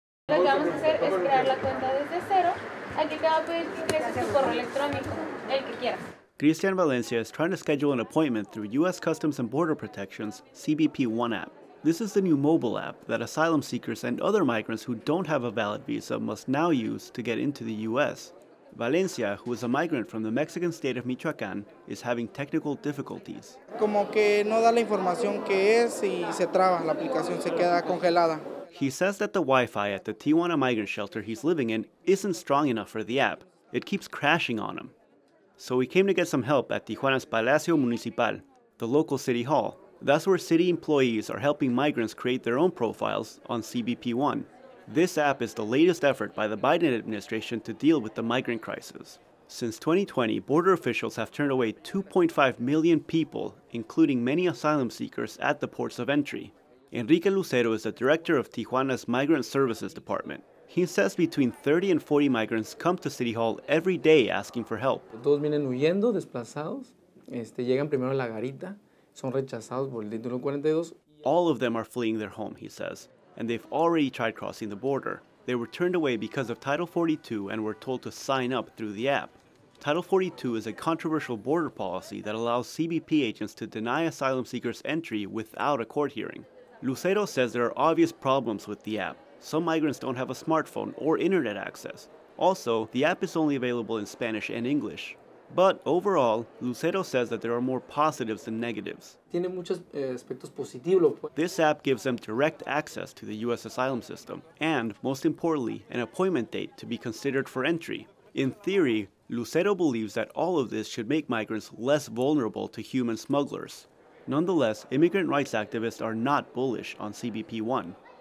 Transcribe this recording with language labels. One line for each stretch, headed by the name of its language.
Spanish: que vamos a hacer es crear la cuenta desde cero. Aquí te va a pedir que ingreses tu correo electrónico, el que quieras.
English: Cristian Valencia is trying to schedule an appointment through U.S. Customs and Border Protection's CBP One app. This is the new mobile app that asylum seekers and other migrants who don't have a valid visa must now use to get into the U.S. Valencia, who is a migrant from the Mexican state of Michoacán, is having technical difficulties.
Spanish: Como que no da la información que es y se traba, la aplicación se queda congelada.
English: He says that the Wi-Fi at the Tijuana migrant shelter he's living in isn't strong enough for the app. It keeps crashing on him. So he came to get some help at Tijuana's Palacio Municipal, the local city hall. That's where city employees are helping migrants create their own profiles on CBP One. This app is the latest effort by the Biden administration to deal with the migrant crisis. Since 2020, border officials have turned away 2.5 million people, including many asylum seekers, at the ports of entry. Enrique Lucero is the director of Tijuana's Migrant Services Department. He says between 30 and 40 migrants come to City Hall every day asking for help.
Spanish: Todos vienen huyendo, desplazados, llegan primero a la garita, son rechazados por el título 42.
English: All of them are fleeing their home, he says, and they've already tried crossing the border. They were turned away because of Title 42 and were told to sign up through the app. Title 42 is a controversial border policy that allows CBP agents to deny asylum seekers entry without a court hearing. Lucero says there are obvious problems with the app. Some migrants don't have a smartphone or internet access. Also, the app is only available in Spanish and English. But overall, Lucero says that there are more positives than negatives.
Spanish: Tiene muchos aspectos positivos.
English: This app gives them direct access to the U.S. asylum system and, most importantly, an appointment date to be considered for entry. In theory, Lucero believes that all of this should make migrants less vulnerable to human smugglers. Nonetheless, immigrant rights activists are not bullish on CBP One.